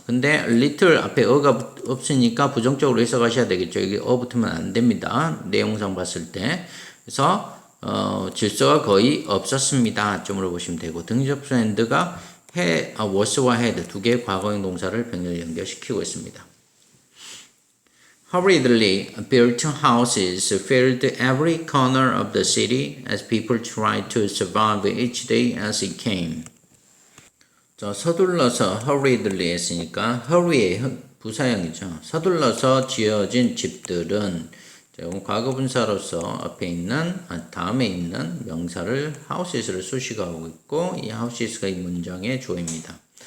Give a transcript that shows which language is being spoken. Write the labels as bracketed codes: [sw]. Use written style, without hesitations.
[ko] 근데 little 앞에 어가 없으니까 부정적으로 해석하셔야 되겠죠. 여기 어 붙으면 안 됩니다. 내용상 봤을 때. 그래서 질서가 거의 없었습니다. 점으로 보시면 되고 등접수 and가 was와 had 두 개의 과거형 동사를 병렬 연결시키고 있습니다. [en] Hurriedly built houses filled every corner of the city as people tried to survive each day as it came. [ko] 자, 서둘러서 hurriedly 했으니까 hurry의 부사형이죠. 서둘러서 지어진 집들은 과거분사로서 앞에 있는 다음에 있는 명사를 houses를 수식하고 있고 이 houses가 이 문장의 주어입니다.